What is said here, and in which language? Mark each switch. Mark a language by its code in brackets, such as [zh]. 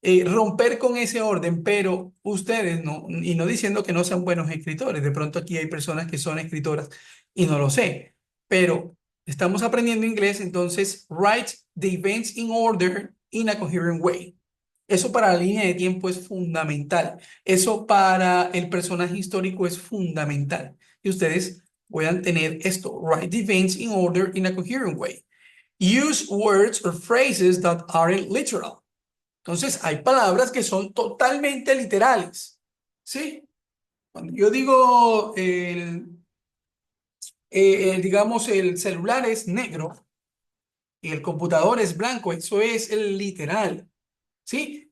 [es] romper con ese orden, pero ustedes no, y no diciendo que no sean buenos escritores, de pronto aquí hay personas que son escritoras y no lo sé, pero estamos aprendiendo inglés, entonces [en] write the events in order in a coherent way. [es] Eso para la línea de tiempo es fundamental. Eso para el personaje histórico es fundamental. Y ustedes puedan tener esto, [en] write the events in order in a coherent way. Use words or phrases that aren't literal. [es] Entonces, hay palabras que son totalmente literales, ¿sí? Cuando yo digo, digamos, el celular es negro y el computador es blanco, eso es el literal, ¿sí?